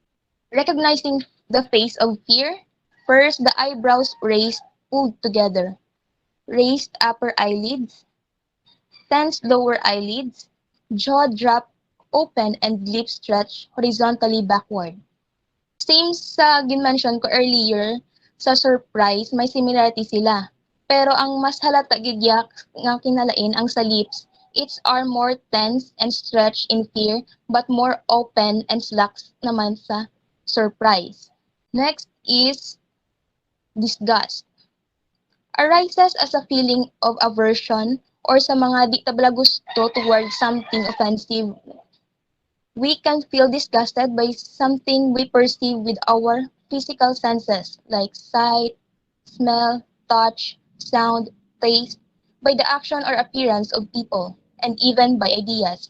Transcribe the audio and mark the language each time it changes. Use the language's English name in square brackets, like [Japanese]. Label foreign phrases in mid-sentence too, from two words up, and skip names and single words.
[English] Recognizing the face of fear, First, the eyebrows raised, pulled together. Raised upper eyelids, tense lower eyelids, jaw drop open and lips stretch horizontally backward. [Hiligaynon] Same sa ginmention ko earlier, sa surprise, may similarity sila. Pero ang mas halata gidya nga kinalain ang sa lips, [English] its are more tense and stretched in fear but more open and slack [Hiligaynon] naman sa surprise. [English] Next is disgust. Arises as a feeling of aversion or [Hiligaynon] sa mga di tabla gusto [English] towards something offensive. We can feel disgusted by something we perceive with our physical senses like sight, smell, touch, sound, taste, by the action or appearance of people, and even by ideas.